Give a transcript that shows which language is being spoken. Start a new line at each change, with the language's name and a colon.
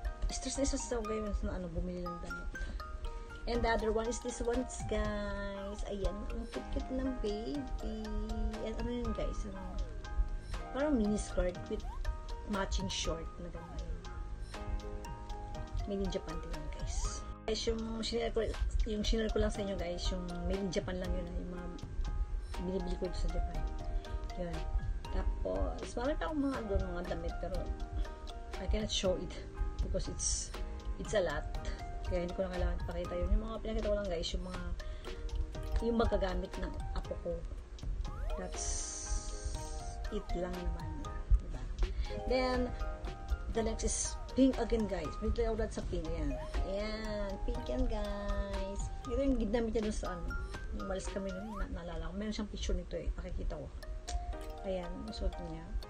Filipino: Stress na isa sa gayon na bumili ng damit.
English: And the other one is this one guys.
Filipino: Ayan, ang cute ng baby. And ano yun guys? Parang mini skirt with matching short na gano'n. Made in Japan din guys. Guys, yung shinare ko lang sa inyo guys, yung made in Japan lang yun. Yung mga binibili ko sa Japan. Yun. Tapos, marami pa akong mga damit pero
English: I cannot show it because it's a lot.
Filipino: Kaya hindi ko na kailangan pakita yun. Yung mga pinakita ko lang guys, yung magagamit ng apo ko.
English: That's it
Filipino: lang naman. Diba?
English: Then, the next is pink again guys.
Filipino: May ulat sa pink. Ayan. Ayan. Pink yan guys. Ito yung ginamit niya dun sa Yung malis kami nun. Naalala ko. Meron siyang picture nito eh. Pakikita ko. Ayan, suot niya.